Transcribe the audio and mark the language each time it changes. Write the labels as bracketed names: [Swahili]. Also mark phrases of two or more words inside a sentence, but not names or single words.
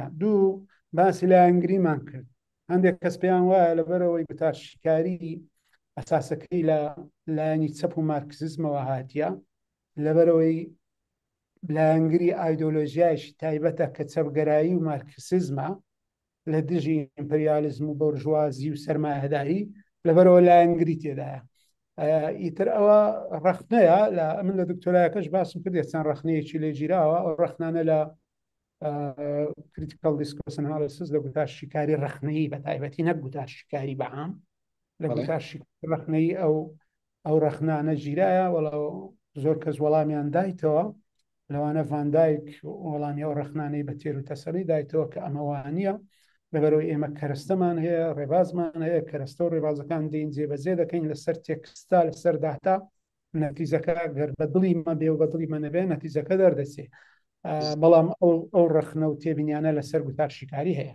[Central Kurdish] دوو، باسی لایەنگریمان کرد. هەندێک کەس پێیان وایە لەبەرەوەی گوتارشیکاری ئەساسەکەی لە لایەنی چەپ و مارکسیزمەوە هاتیە لەبەرەوەی لایەنگری ئایدۆلۆژیایشی تایبەتە کە چەپگەرایی و مارکسیزمە لە دژی ئیمپریالیزم و بۆرژوازی و سەرمایهداری لەبەرەوە لایەنگری تێدایە. ئیتر ئەوە ڕەخنەیە من لە دکتۆرایەکەش باسم کرد چەند ڕەخنەیەکی لێ گیراوە ئەو ڕەخنانە لە [English] critical discourse analysis [Central Kurdish] لە گوتار شیکاری ڕەخنەیی بە تایبەتی نەک گوتار شیکاری بەعام لە گوتار ڕەخنەیی ئەو ڕەخنانە گیرایە وەڵا زۆر کەس وەڵامیان دایتەوە لەوانە ڤاندایک وەڵامی ئەو ڕەخنانەی بە تێر و تەسەڵی دایتەوە کە ئەمەوانە لەبەرەوەی ئێمە کەرەستەمان هەیە ڕێبازمان هەیە کەرەستە و ڕێبازەکان دێن جێبەجێ دەکەین لەسەر تێکستا لەسەر داتا نەتیجەکە گەر بە دڵی مە بێ و بە دڵی مە نەبێ نەتیجەکە دەردەچێ بەڵام ئەو ڕەخنە و تێبینیانە لەسەر گوتار شیکاری هەیە.